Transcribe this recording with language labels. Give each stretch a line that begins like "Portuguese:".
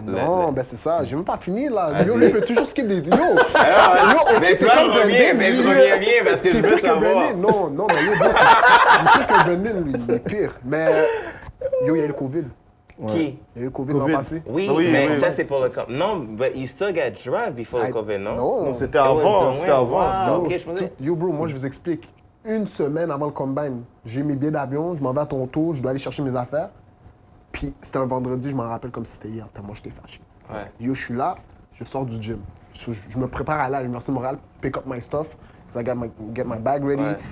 French: Non, ben c'est ça, j'ai même pas fini, là. Yo, lui, il peut toujours skip des... Yo! Mais tu vas revenir, mais je reviens bien parce que je veux savoir. Non, mais yo, c'est pire que Brandon, lui, il est pire. Mais, yo, il y a eu le COVID. Qui? Il y a eu le COVID l'an passé. Oui, mais ça, c'est pour le COVID.
English: Non, but you still got draft before the COVID, non?
French: Non, c'était avant, c'était avant. Yo, bro, moi, je vous explique. Une semaine avant le combine, j'ai mes billets d'avion, je m'en vais à Toronto, je dois aller chercher mes affaires. Puis c'était un vendredi, je m'en rappelle comme si c'était hier, tellement j'étais fâché. Yo, je suis là, je sors du gym. Je me prépare à aller à l'Université de Montréal,
English: pick up my stuff, I get my bag ready.